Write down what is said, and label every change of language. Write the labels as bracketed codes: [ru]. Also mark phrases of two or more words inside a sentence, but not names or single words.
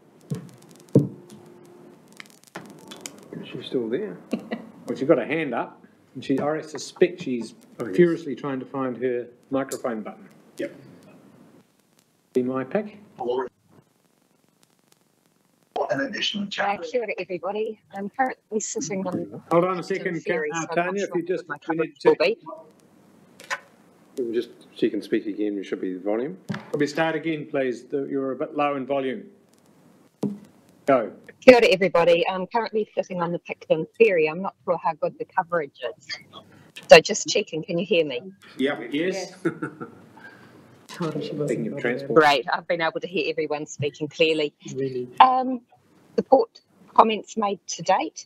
[en] She's still there. Well, she's got a hand up, and I suspect she's furiously trying to find her microphone button. Yep. Be my pick. An additional challenge. [mi] Kia ora, [en] everybody. I'm currently sitting on. Hold on a second, Tanya, if you just. She can speak again, there should be the volume. Probably start again, please. You're a bit low in volume. Go. [mi] Kia ora, [en] everybody. I'm currently sitting on the Picton Ferry. I'm not sure how good the coverage is. So just checking, can you hear me? Yeah. Yes. Speaking of transport. Great, I've been able to hear everyone speaking clearly. Really? Support comments made to date.